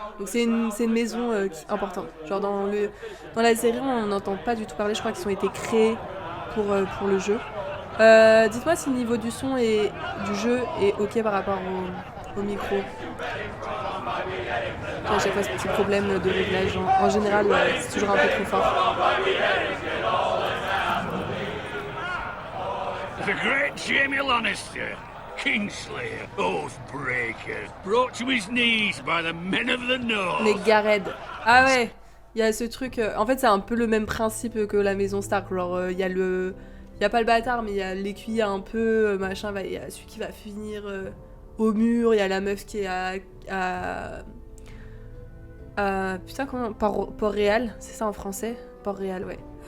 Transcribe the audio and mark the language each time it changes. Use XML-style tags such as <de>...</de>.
<fr>Donc c'est une maison importante. Genre dans la série, on n'entend pas du tout parler. Je crois qu'ils ont été créés pour le jeu. Dites-moi si le niveau du son et du jeu est ok par rapport au micro. À chaque fois ce petit problème de réglage. En général, c'est toujours un peu trop fort.</fr> <en>The great Jaime Lannister, Kingslayer, Oathbreaker, brought to his knees by the men of the North.</en> <fr>Les Garrett. Ah ouais, il y a ce truc. En fait, c'est un peu le même principe que la maison Stark. Genre, il y a il y a pas le bâtard, mais il y a l'écuyer un peu machin. Il y a celui qui va finir au mur. Il y a la meuf qui est à putain, comment Port-Réal, c'est ça en français? Port-Réal, ouais.</fr>